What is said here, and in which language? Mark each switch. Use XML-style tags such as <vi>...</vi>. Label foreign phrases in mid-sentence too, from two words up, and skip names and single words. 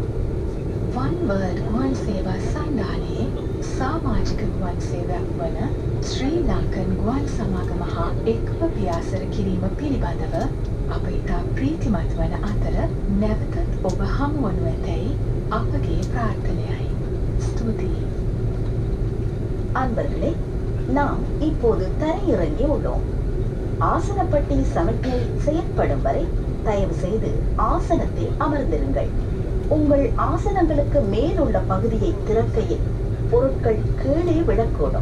<si>One World ගුවන් සේවා සන්ධානයේ සමාජික ගුවන් සේවයක් වන ශ්‍රී ලංකන් ගුවන් සමාගම හා එක්ව පියාසර කිරීම පිළිබඳව අප ඉතා ප්‍රීතිමත් වන අතර නැවතත් ඔබ හමුවනු ඇතැයි අපගේ ප්‍රාර්ථනයයි. ස්තුතියි.</si> <ta>அன்பர்களே, நாம் இப்போது தரையிறங்கி உள்ளோம். ஆசனப்பட்டி சமிக்ஞை செயற்படும் வரை தயவு செய்து ஆசனத்தில் அமர்ந்திருங்கள். உங்கள் ஆசனங்களுக்கு மேலுள்ள பகுதியை திறக்கையில் பொருட்கள் கீழே விழக்கூடும்.</ta>